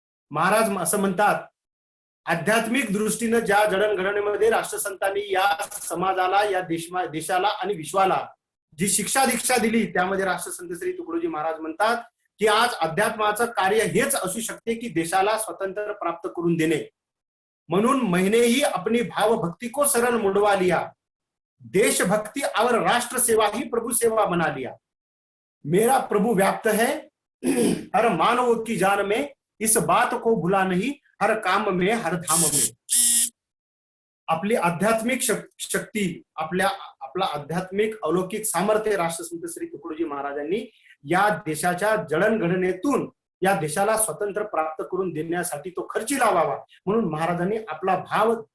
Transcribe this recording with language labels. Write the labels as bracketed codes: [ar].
[mr] महाराज असं म्हणतात, आध्यात्मिक दृष्टीनं ज्या जडणघडणीमध्ये राष्ट्रसंतांनी या समाजाला, या देशाला आणि विश्वाला जी शिक्षा दीक्षा दिली, त्यामध्ये राष्ट्रसंत श्री तुकडोजी महाराज म्हणतात की आज अध्यात्माचं कार्य हेच असू शकते की देशाला स्वतंत्र प्राप्त करून देणे. [hi] म्हणून मैंने ही अपनी भाव भक्ति को शरण मुड़वा लिया, देशभक्ति और राष्ट्र सेवा ही प्रभु सेवा बना लिया. मेरा प्रभु व्याप्त है हर मानव की जान में, इस बात को भुला नहीं हर काम में हर धाम में. [mr] आपली आध्यात्मिक शक्ती, आपला आध्यात्मिक अलौकिक सामर्थ्य राष्ट्रसंत श्री तुकडोजी महाराजांनी या देशाच्या जडणघडणीतून या देशाला स्वतंत्र प्राप्त करून देण्यासाठी तो खर्ची लावावा, म्हणून महाराजांनी आपला भाव